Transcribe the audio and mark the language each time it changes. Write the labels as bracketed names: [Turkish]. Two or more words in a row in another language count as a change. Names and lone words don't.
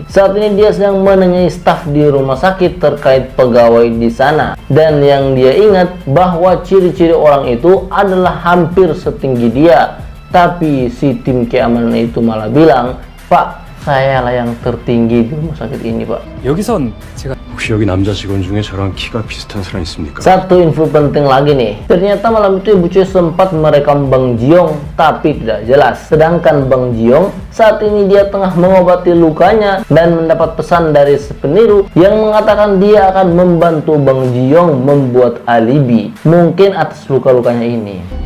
[Indonesian] Saat ini dia sedang menanyai staf di rumah sakit terkait pegawai di sana, dan yang dia ingat bahwa ciri-ciri orang itu adalah hampir setinggi dia. Tapi si tim keamanan itu malah bilang, "Pak, saya lah yang tertinggi di rumah sakit ini, Pak." [Korean] 여기선 제가 혹시 여기 남자 직원 중에 저랑 키가 비슷한 사람 있습니까? [Indonesian] Satu info penting lagi nih, ternyata malam itu Ibu Choi sempat merekam Bang Ji-young tapi tidak jelas. Sedangkan Bang Ji-young saat ini dia tengah mengobati lukanya dan mendapat pesan dari si peniru yang mengatakan dia akan membantu Bang Ji-young membuat alibi, mungkin atas luka-lukanya ini.